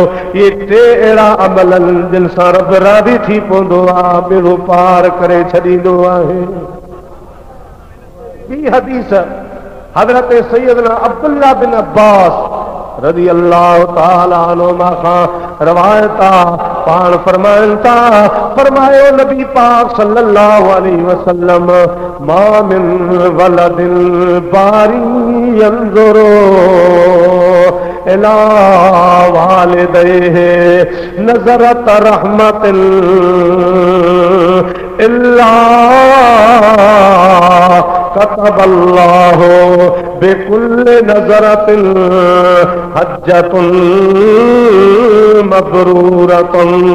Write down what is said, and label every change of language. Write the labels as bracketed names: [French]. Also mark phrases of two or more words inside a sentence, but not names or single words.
[Sindhi] इहे टे अहिड़ा अमल आहिनि जिन सां रब राज़ी थी पवंदो आहे, बेड़ो पार करे छॾींदो आहे। ॿी हदीस हज़रत सैयदना अब्दुल्लाह बिन अब्बास [Arabic] رضي الله تعالى عنهما [Sindhi] खां रवायत आहे। पाण फरमाइनि था, फरमायो नबी पाक [Arabic] صلى الله عليه وسلم ما من ولد بار ينظر إلى والديه نظرة رحمة إلا كتب الله بكل نظرة حجة مبرورة.